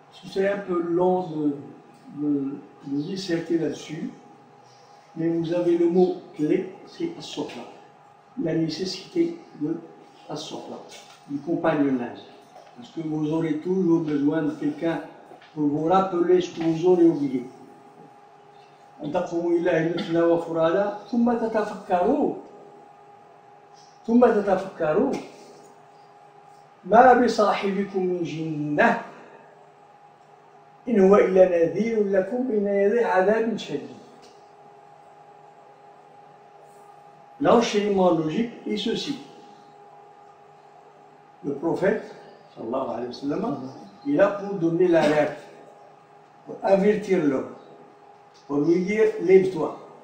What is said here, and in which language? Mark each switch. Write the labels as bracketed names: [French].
[French] C'est un peu long de disserter là-dessus, mais vous avez le mot clé, c'est as-sofa, la nécessité de as-suhba, du compagnonnage. Parce que vous aurez toujours besoin de quelqu'un pour vous rappeler ce que vous aurez oublié. [Arabic] أن تقوموا إلى مثلنا وفرادا ثم تتفكروا ما بصاحبكم من جنة إن هو إلا نذير لكم بين يدي عذاب شديد. [French] L'enchaînement logique est ceci. Le prophète, sallallahu alayhi wa sallam, il est là pour donner l'alerte, pour avertir l'homme, pour lui dire lève-toi.